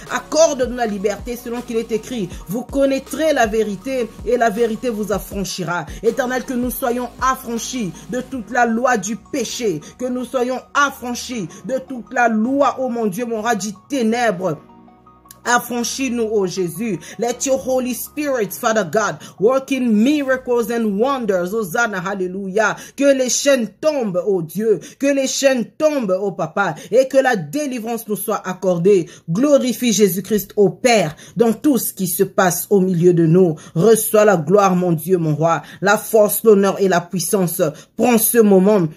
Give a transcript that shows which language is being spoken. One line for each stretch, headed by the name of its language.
French: Accorde-nous la liberté selon qu'il est écrit. Vous connaîtrez la vérité et la vérité vous affranchira. Éternel, que nous soyons affranchis de toute la loi du péché. Que nous soyons affranchis de toute la loi, oh mon Dieu, mon roi, du ténèbre. Affranchis-nous, oh Jésus.
English: Let your Holy Spirit, Father God, work in miracles and wonders. Hosanna, hallelujah.
French: Que les chaînes tombent, oh Dieu. Que les chaînes tombent, oh Papa. Et que la délivrance nous soit accordée. Glorifie Jésus-Christ, oh Père, dans tout ce qui se passe au milieu de nous. Reçois la gloire, mon Dieu, mon roi. La force, l'honneur et la puissance. Prends ce moment.